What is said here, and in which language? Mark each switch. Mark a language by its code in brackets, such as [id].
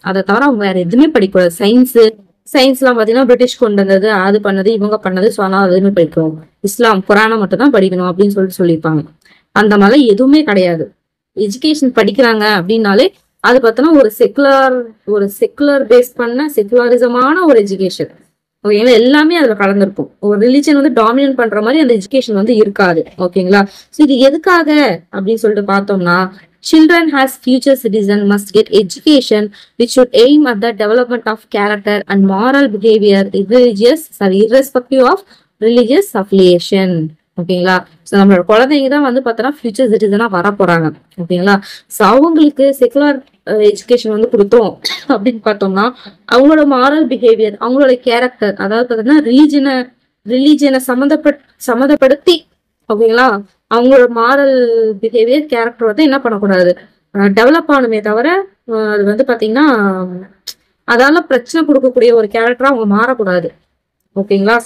[ta] அதை தவிர அவங்க வேற எதுவுமே படிக்கூடாது. சயின்ஸ்லாம் பாத்தீங்கன்னா பிரிட்டிஷ் கொண்டு வந்தது, அது பண்ணது, இவங்க பண்ணது, ஸோ ஆனால் எதுவுமே படிக்கணும், இஸ்லாம் குரானை மட்டும் தான் படிக்கணும் அப்படின்னு சொல்லியிருப்பாங்க. அந்த மாதிரி எதுவுமே கிடையாது. எஜுகேஷன் படிக்கிறாங்க அப்படின்னாலே அது பார்த்தோன்னா ஒரு செக்குலர் பேஸ் பண்ண செக்குலரிசமான ஒரு எஜுகேஷன். ஓகேங்களா. எல்லாமே அதுல கலந்துருக்கும். ஒரு ரிலிஜன் வந்து டாமினேட் பண்ற மாதிரி அந்த எஜுகேஷன் வந்து இருக்காது. ஓகேங்களா. ஸோ இது எதுக்காக அப்படின்னு சொல்லிட்டு பார்த்தோம்னா [en] children as future citizens must get education which should aim at the development of character and moral behavior irrespective of religious affiliation. [ta] ஓகேங்களா. ஸோ நம்மளோட குழந்தைங்க தான் வந்து பார்த்தோன்னா ஃபியூச்சர் சிட்டிசனா வர போறாங்க. ஓகேங்களா. ஸோ அவங்களுக்கு செகுலர் எஜுகேஷன் வந்து கொடுத்தோம் அப்படின்னு பார்த்தோம்னா அவங்களோட மாரல் பிஹேவியர், அவங்களோட கேரக்டர், அதாவது பார்த்தீங்கன்னா ரிலீஜனை சம்மந்தப்படுத்தி ஓகேங்களா அவங்களோட மாரல் பிஹேவியர் கேரக்டர் வந்து என்ன பண்ணக்கூடாது, டெவலப் ஆகணுமே தவிர அது வந்து பாத்தீங்கன்னா அதால பிரச்சனை கொடுக்கக்கூடிய ஒரு கேரக்டரா அவங்க மாறக்கூடாது. ஓகேங்களா.